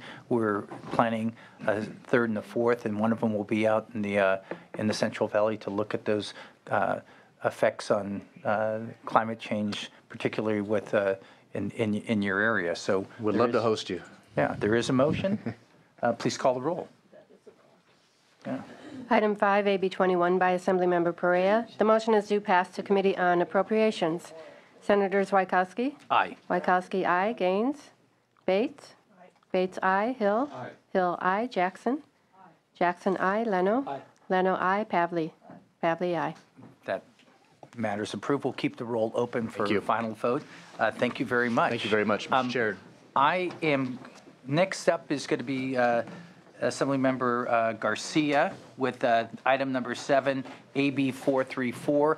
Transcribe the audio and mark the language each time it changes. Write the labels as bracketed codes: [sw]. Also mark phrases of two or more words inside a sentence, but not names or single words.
[en] We're planning a 3rd and a 4th, and one of them will be out in the Central Valley to look at those effects on climate change, particularly with in your area. So would love to host you. Yeah, there is a motion. Please call the roll. Yeah. Item 5, AB 21 by Assemblymember Perea. The motion is due pass to Committee on Appropriations. Senators Wykowski? Aye. Wykowski, aye. Gaines? Bates? Bates, aye. Hill? Hill, aye. Jackson? Jackson, aye. Leno? Leno, aye. Pavley? Pavley, aye. That matters approved. We'll keep the roll open for you. final vote. Thank you very much. Thank you very much, Mr. Chair. Next up is going to be Assemblymember Garcia with item number 7, AB 434.